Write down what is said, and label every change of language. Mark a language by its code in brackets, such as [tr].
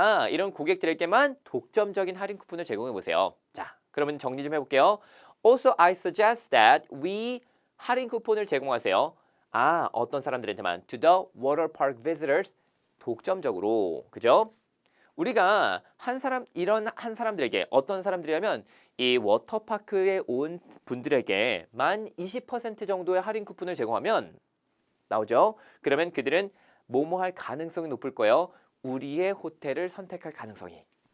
[ko] 이런 고객들에게만 독점적인 할인 쿠폰을 제공해 보세요. 자, 그러면 정리 좀 해볼게요. [en] Also, I suggest that we [ko] 할인 쿠폰을 제공하세요. 어떤 사람들한테만 [en] to the water park visitors [ko] 독점적으로, 그죠? 우리가 이런 한 사람들에게 어떤 사람들이라면 이 워터파크에 온 분들에게 만 20% 정도의 할인 쿠폰을 제공하면 나오죠? 그러면 그들은 뭐뭐 할 가능성이 높을 거예요. 우리의 호텔을 선택할 가능성이.